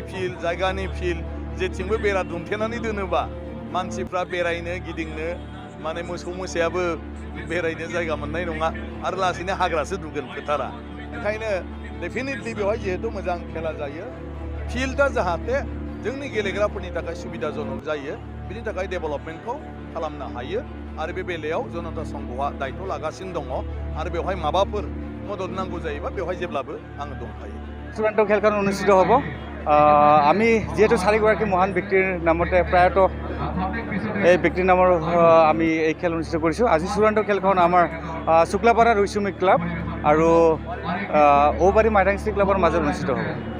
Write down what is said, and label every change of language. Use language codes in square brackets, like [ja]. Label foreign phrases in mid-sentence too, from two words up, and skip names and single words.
[brx] फिल्ड जायगानि फिल्ड जेथिंबो बेरा दुमथेनानै दोनोबा मानसिफ्रा बेरायनो गिदिंनो माने मोसौ मोसायाबो बेरायनो जायगा मोननाय नङा आरो लासैनो हाग्रासो दुगोन फोथारा ओंखायनो डेफिनेटलि बेवहाय जिहेतु मोजां खेला जायो फिल्डआ जाहाथे जोंनि गेलेग्राफोरनि थाखाय सुबिदाजनक जायो बिनि थाखाय डेभेलपमेन्टखौ खालामनो हायो आरो बे बेलायाव जनता संघआ दायित्व लागासिनो दङ आरो बेवहाय माबाफोर मदद नांगौ जायोबा बेवहाय जेब्लाबो आङो दंखायो [as] চূড়ান্ত খেলখন অনুষ্ঠিত হ'ব আমি যেহেতু চাৰিগৰাকী মহান ব্যক্তিৰ নামতে প্ৰায়তো এই ব্যক্তিৰ নামৰ আমি এই খেল অনুষ্ঠিত কৰিছোঁ আজি চূড়ান্ত খেলখন আমাৰ শুক্লাপাৰা ৰৈচুমি ক্লাব আৰু ঔবাৰী মাইদাংচি ক্লাবৰ মাজত অনুষ্ঠিত হ'ব